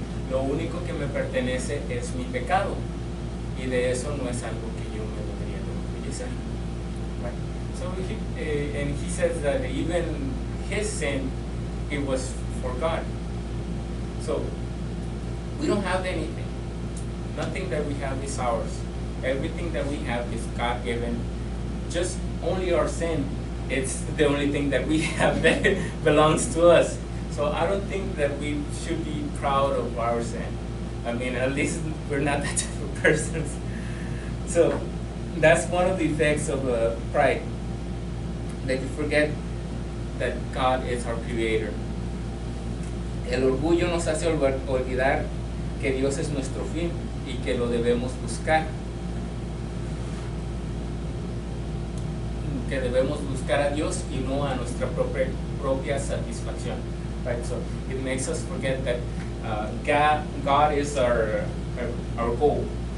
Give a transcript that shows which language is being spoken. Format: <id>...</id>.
<es>Lo único que me pertenece es mi pecado, y de eso no es algo que yo me debería enorgullecer.</es> <en>Right? So and he says that even his sin, it was for God. So we don't have anything. Nothing that we have is ours. Everything that we have is God-given. Just only our sin, it's the only thing that we have that belongs to us. So I don't think that we should be proud of our sin. I mean, at least we're not that type of persons. So that's one of the effects of pride, that you forget that God is our creator.</en> <es>El orgullo nos hace olvidar que Dios es nuestro fin y que lo debemos buscar. Que debemos buscar a Dios y no a nuestra propia satisfacción.</es> <en>Right? So it makes us forget that God is our goal.</en>